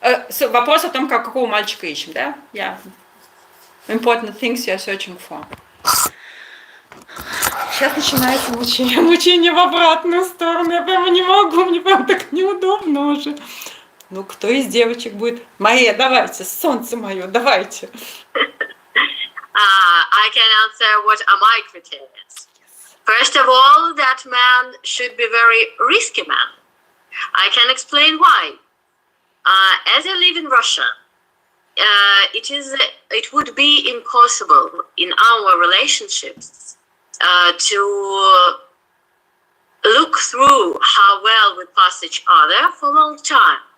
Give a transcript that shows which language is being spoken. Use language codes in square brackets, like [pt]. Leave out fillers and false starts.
[ru] So вопрос о том, какого мальчика ищем, да? [en] Yeah. Important things you're searching for. [ru] Сейчас начинается мучение в обратную сторону. Я прямо не могу, мне прям так неудобно уже. Ну, кто из девочек будет? Мария, давайте, солнце мое, давайте. [en] I can answer what are my criteria. First of all, that man should be very risky man. I can explain why. As I live in Russia, it would be impossible in our relationships to look through how well we pass each other for a long time.